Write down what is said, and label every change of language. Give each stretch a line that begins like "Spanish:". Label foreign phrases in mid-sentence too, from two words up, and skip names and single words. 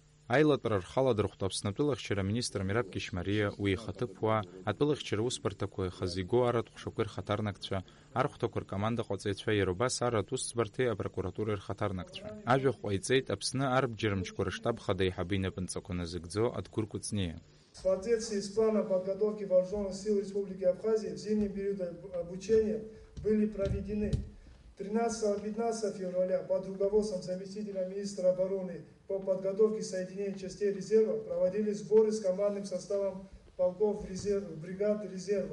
Abkhazian: Аилатәара рхала дырхәт Аԥснытәылахьчара министр Мираб Кьышьмариа, уи ихаҭыԥуаа, атәылахьчара усбарҭақәа ихазы игоу аратә ҟәшақәеи рхаҭарнакцәа, архәҭақәа ркомандаҟаҵаҩцәа, иара убас аратә усӡбарҭеи апрокуратуреи рхаҭарнакцәа. Ажәахә ҟаиҵеит Аԥсны арбџьармчқәа рыштаб хада еиҳабы инапынҵақәа назыгӡо Адгәыр Кәыҵниа.
Russian: В соответствии с планом подготовки вооруженных сил Республики Абхазия в зимний период обучения были проведены 13-15 февраля под руководством заместителя министра обороны по подготовке соединений частей резерва проводились сборы с командным составом полков бригад резерва.